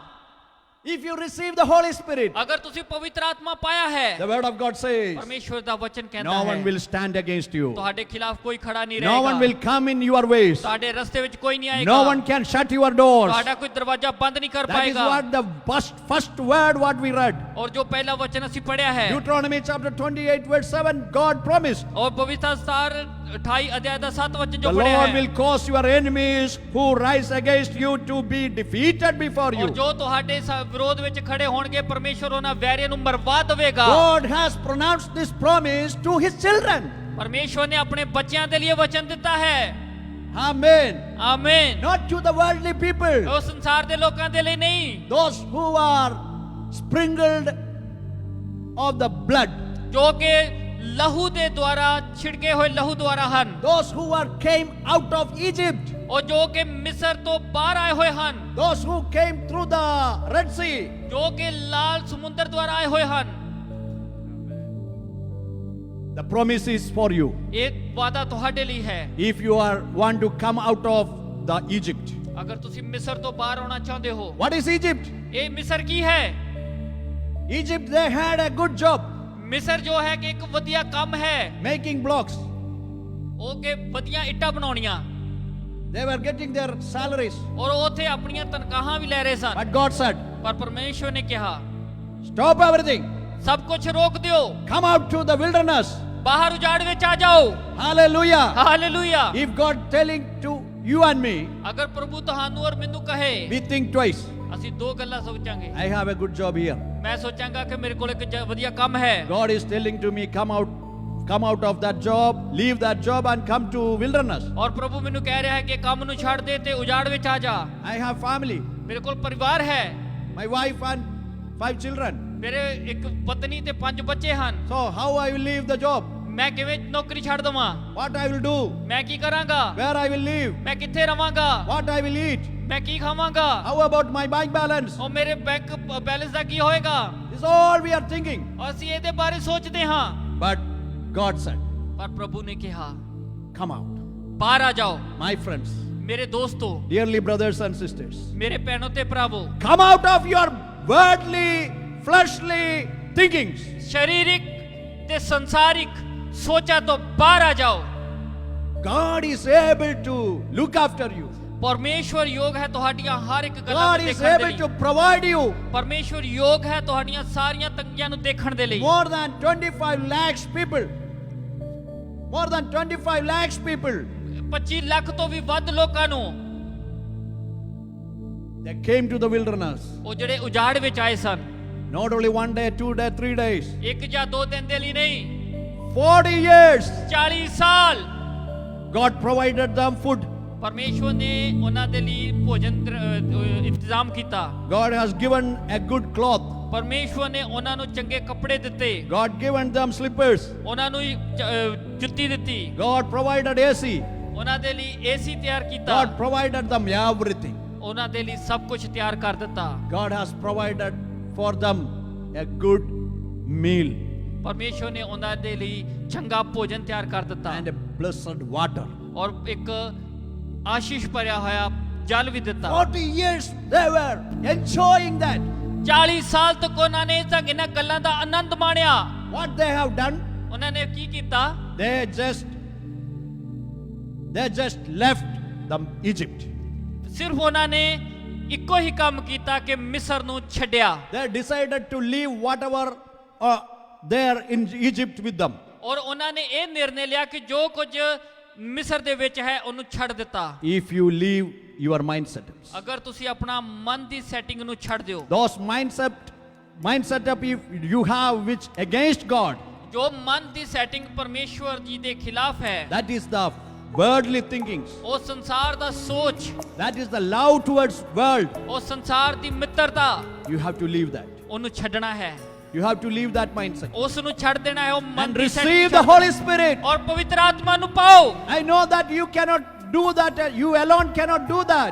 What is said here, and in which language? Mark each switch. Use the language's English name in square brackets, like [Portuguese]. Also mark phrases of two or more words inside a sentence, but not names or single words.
[English] If you receive the Holy Spirit, [Punjabi] ਅਗਰ ਤੁਸੀਂ ਪਵਿੱਤਰ ਆਤਮਾ ਪਾਇਆ ਹੈ, [English] the Word of God says, [Punjabi] ਪਰਮੇਸ਼ਵਰ ਦਾ ਵਚਨ ਕਹਿੰਦਾ [English] no [Punjabi] ਹੈ [English] one will stand against you. [Punjabi] ਤੁਹਾਡੇ ਖਿਲਾਫ ਕੋਈ ਖੜਾ ਨਹੀਂ [English] No one will [Punjabi] ਰਹੇਗਾ। [English] come in your ways. [Punjabi] ਤੁਹਾਡੇ ਰਸਤੇ ਵਿੱਚ ਕੋਈ ਨਹੀਂ ਆਏਗਾ। [English] No one can shut your doors. [Punjabi] ਤੁਹਾਡਾ ਕੋਈ ਦਰਵਾਜ਼ਾ ਬੰਦ ਨਹੀਂ ਕਰ [English] That is [Punjabi] ਪਾਏਗਾ। [English] what the first word what we read. [Punjabi] ਔਰ ਜੋ ਪਹਿਲਾ ਵਚਨ ਅਸੀਂ ਪੜਿਆ ਹੈ, [English] Deuteronomy chapter 28 verse 7, God promised, [Punjabi] ਔਰ ਪਵਿੱਤਰ ਸਾਰ 28 ਅਧਿਆਇ ਦਾ 7 ਵਚਨ [English] the [Punjabi] ਜੋ ਪੜਿਆ [English] Lord [Punjabi] ਹੈ, [English] will cause your enemies who rise against you to be defeated before [Punjabi] ਔਰ [English] you. [Punjabi] ਜੋ ਤੁਹਾਡੇ ਵਿਰੋਧ ਵਿੱਚ ਖੜੇ ਹੋਣਗੇ ਪਰਮੇਸ਼ਵਰ ਉਹਨਾਂ ਵੈਰੀਆਂ ਨੂੰ ਮਰਵਾ ਦੇਵੇਗਾ। [English] God has pronounced this promise to His children. [Punjabi] ਪਰਮੇਸ਼ਵਰ ਨੇ ਆਪਣੇ ਬੱਚਿਆਂ ਦੇ ਲਈ ਵਚਨ ਦਿੱਤਾ ਹੈ। [English] Amen. [Punjabi] ਆਮੀਨ। [English] Not to the worldly people, [Punjabi] ਉਹ ਸੰਸਾਰ ਦੇ ਲੋਕਾਂ ਦੇ ਲਈ ਨਹੀਂ, [English] those who are sprinkled of the blood, [Punjabi] ਜੋ ਕਿ ਲਹੂ ਦੇ ਦੁਆਰਾ ਛਿੜਕੇ ਹੋਏ ਲਹੂ ਦੁਆਰਾ ਹਨ, [English] those who came out of Egypt, [Punjabi] ਉਹ ਜੋ ਕਿ ਮਿਸਰ ਤੋਂ ਬਾਹਰ ਆਏ ਹੋਏ ਹਨ, [English] those who came through the Red Sea. [Punjabi] ਜੋ ਕਿ ਲਾਲ ਸਮੁੰਦਰ ਦੁਆਰਾ ਆਏ ਹੋਏ ਹਨ। [English] The promise is for you. [Punjabi] ਇਹ ਵਾਅਦਾ ਤੁਹਾਡੇ ਲਈ ਹੈ। [English] If you want to come out of the Egypt. [Punjabi] ਅਗਰ ਤੁਸੀਂ ਮਿਸਰ ਤੋਂ ਬਾਹਰ ਆਉਣਾ ਚਾਹੁੰਦੇ ਹੋ। [English] What is Egypt? [Punjabi] ਇਹ ਮਿਸਰ ਕੀ ਹੈ? [English] Egypt, they had a good job [Punjabi] ਮਿਸਰ ਜੋ ਹੈ ਕਿ ਇੱਕ ਵਧੀਆ ਕੰਮ ਹੈ, [English] making blocks. [Punjabi] ਉਹ ਕਿ ਵਧੀਆ ਇੱਟਾਂ ਬਣਾਉਣੀਆਂ, [English] They were getting their salaries. [Punjabi] ਔਰ ਉਹ ਉੱਥੇ ਆਪਣੀਆਂ ਤਨਖਾਹਾਂ ਵੀ ਲੈ ਰਹੇ ਸਨ। [English] But God said, [Punjabi] ਪਰ ਪਰਮੇਸ਼ਵਰ ਨੇ ਕਿਹਾ [English] stop everything. [Punjabi] ਸਭ ਕੁਝ ਰੋਕ ਦਿਓ, [English] Come out to the wilderness. [Punjabi] ਬਾਹਰ ਉਜਾੜ ਵਿੱਚ ਆ ਜਾਓ। [English] Hallelujah. [Punjabi] ਹਾਲੇਲੂਇਆ। [English] If God telling to you and me, [Punjabi] ਅਗਰ ਪ੍ਰਭੂ ਤੁਹਾਨੂੰ ਔਰ ਮੈਨੂੰ ਕਹੇ, [English] we think twice. [Punjabi] ਅਸੀਂ ਦੋ ਗੱਲਾਂ ਸੋਚਾਂਗੇ। [English] I have a good job here. [Punjabi] ਮੈਂ ਸੋਚਾਂਗਾ ਕਿ ਮੇਰੇ ਕੋਲ ਇੱਕ ਵਧੀਆ ਕੰਮ ਹੈ। [English] God is telling to me, come out of that job, leave that job and come to wilderness. [Punjabi] ਔਰ ਪ੍ਰਭੂ ਮੈਨੂੰ ਕਹਿ ਰਿਹਾ ਹੈ ਕਿ ਕੰਮ ਨੂੰ ਛੱਡ ਦੇ ਤੇ ਉਜਾੜ ਵਿੱਚ ਆ ਜਾ। [English] I have family, [Punjabi] ਮੇਰੇ ਕੋਲ ਪਰਿਵਾਰ ਹੈ, [English] my wife and 5 children. [Punjabi] ਮੇਰੇ ਇੱਕ ਪਤਨੀ ਤੇ 5 ਬੱਚੇ ਹਨ। [English] So how I will leave the job? [Punjabi] ਮੈਂ ਕਿਵੇਂ ਨੌਕਰੀ ਛੱਡ ਦਵਾਂ? [English] What I will do? [Punjabi] ਮੈਂ ਕੀ ਕਰਾਂਗਾ? [English] Where I will live? [Punjabi] ਮੈਂ ਕਿੱਥੇ ਰਵਾਂਗਾ? [English] What I will eat? [Punjabi] ਮੈਂ ਕੀ ਖਾਵਾਂਗਾ? [English] How about my bank balance? [Punjabi] ਉਹ ਮੇਰੇ ਬੈਂਕ ਬੈਲੈਂਸ ਦਾ ਕੀ ਹੋਏਗਾ? [English] This is all we are thinking. [Punjabi] ਅਸੀਂ ਇਹਦੇ ਬਾਰੇ ਸੋਚਦੇ ਹਾਂ। [English] But God said, [Punjabi] ਪਰ ਪ੍ਰਭੂ ਨੇ ਕਿਹਾ [English] come out. [Punjabi] ਬਾਹਰ ਆ ਜਾਓ। [English] My friends, [Punjabi] ਮੇਰੇ ਦੋਸਤੋ, [English] dearly brothers and sisters, [Punjabi] ਮੇਰੇ ਭੈਣੋ ਤੇ ਭਰਾਵੋ, [English] come out of your worldly, fleshly thinkings. [Punjabi] ਸਰੀਰਿਕ ਤੇ ਸੰਸਾਰਿਕ ਸੋਚਾਂ ਤੋਂ ਬਾਹਰ ਆ ਜਾਓ। [English] God is able to look after you. [Punjabi] ਪਰਮੇਸ਼ਵਰ ਯੋਗ ਹੈ ਤੁਹਾਡੀਆਂ ਹਰ ਇੱਕ ਗੱਲਾਂ [English] God [Punjabi] ਨੂੰ [English] is [Punjabi] ਦੇਖਣ ਦੇ [English] able [Punjabi] ਲਈ। [English] to provide you [Punjabi] ਪਰਮੇਸ਼ਵਰ ਯੋਗ ਹੈ ਤੁਹਾਡੀਆਂ ਸਾਰੀਆਂ ਤੰਗੀਆਂ ਨੂੰ ਦੇਖਣ ਦੇ ਲਈ। [English] more than 25 lakhs people. More than 25 lakhs people. [Punjabi] 25 ਲੱਖ ਤੋਂ ਵੀ ਵੱਧ ਲੋਕਾਂ ਨੂੰ [English] They came to the wilderness. [Punjabi] ਉਹ ਜਿਹੜੇ ਉਜਾੜ ਵਿੱਚ ਆਏ ਸਨ, [English] Not only 1 day, 2 days, 3 days. [Punjabi] ਇੱਕ ਜਾਂ ਦੋ ਦਿਨ ਦੇ ਲਈ ਨਹੀਂ, [English] 40 years. [Punjabi] 40 ਸਾਲ [English] God provided them food. [Punjabi] ਪਰਮੇਸ਼ਵਰ ਨੇ ਉਹਨਾਂ ਦੇ ਲਈ ਭੋਜਨ ਇੰਤਜ਼ਾਮ ਕੀਤਾ। [English] God has given a good cloth. [Punjabi] ਪਰਮੇਸ਼ਵਰ ਨੇ ਉਹਨਾਂ ਨੂੰ ਚੰਗੇ ਕੱਪੜੇ ਦਿੱਤੇ, [English] God given them slippers. [Punjabi] ਉਹਨਾਂ ਨੂੰ ਜੁੱਤੀ ਦਿੱਤੀ, [English] God provided AC. [Punjabi] ਉਹਨਾਂ ਦੇ ਲਈ ਏਸੀ ਤਿਆਰ ਕੀਤਾ, [English] God provided them everything. [Punjabi] ਉਹਨਾਂ ਦੇ ਲਈ ਸਭ ਕੁਝ ਤਿਆਰ ਕਰ ਦਿੱਤਾ। [English] God has provided for them a good meal [Punjabi] ਪਰਮੇਸ਼ਵਰ ਨੇ ਉਹਨਾਂ ਦੇ ਲਈ ਚੰਗਾ ਭੋਜਨ ਤਿਆਰ ਕਰ ਦਿੱਤਾ [English] and a blessed water. [Punjabi] ਔਰ ਇੱਕ ਆਸ਼ੀਸ਼ ਭਰਿਆ ਹੋਇਆ ਜਲ ਵੀ ਦਿੱਤਾ। [English] 40 years they were enjoying that. [Punjabi] 40 ਸਾਲ ਤੱਕ ਉਹਨਾਂ ਨੇ ਇਹਨਾਂ ਗੱਲਾਂ ਦਾ ਆਨੰਦ ਮਾਣਿਆ। [English] What they have done? [Punjabi] ਉਹਨਾਂ ਨੇ ਕੀ ਕੀਤਾ? [English] They just left the Egypt. [Punjabi] ਸਿਰਫ ਉਹਨਾਂ ਨੇ ਇੱਕੋ ਹੀ ਕੰਮ ਕੀਤਾ ਕਿ ਮਿਸਰ ਨੂੰ ਛੱਡਿਆ। [English] They decided to leave whatever there in Egypt with them. [Punjabi] ਔਰ ਉਹਨਾਂ ਨੇ ਇਹ ਨਿਰਣੇ ਲਿਆ ਕਿ ਜੋ ਕੁਝ ਮਿਸਰ ਦੇ ਵਿੱਚ ਹੈ ਉਹਨੂੰ ਛੱਡ ਦਿੱਤਾ। [English] If you leave your mindset, [Punjabi] ਅਗਰ ਤੁਸੀਂ ਆਪਣਾ ਮਨ ਦੀ ਸੈਟਿੰਗ ਨੂੰ ਛੱਡ ਦਿਓ, [English] those mindset up if you have which against God, [Punjabi] ਜੋ ਮਨ ਦੀ ਸੈਟਿੰਗ ਪਰਮੇਸ਼ਵਰ ਜੀ ਦੇ ਖਿਲਾਫ ਹੈ, [English] that is the worldly thinkings. [Punjabi] ਉਹ ਸੰਸਾਰ ਦਾ ਸੋਚ, [English] That is the love towards world. [Punjabi] ਉਹ ਸੰਸਾਰ ਦੀ ਮਿੱਤਰਤਾ, [English] You have to leave that. [Punjabi] ਉਹਨੂੰ ਛੱਡਣਾ ਹੈ। [English] You have to leave that mindset [Punjabi] ਉਸ ਨੂੰ ਛੱਡ ਦੇਣਾ ਹੈ। ਉਹ ਮਨ [English] and [Punjabi] ਦੀ [English] receive setting the [Punjabi] ਛੱਡ [English] Holy Spirit. [Punjabi] ਔਰ ਪਵਿੱਤਰ ਆਤਮਾ ਨੂੰ ਪਾਓ। [English] I know that you cannot do that. You alone cannot do that.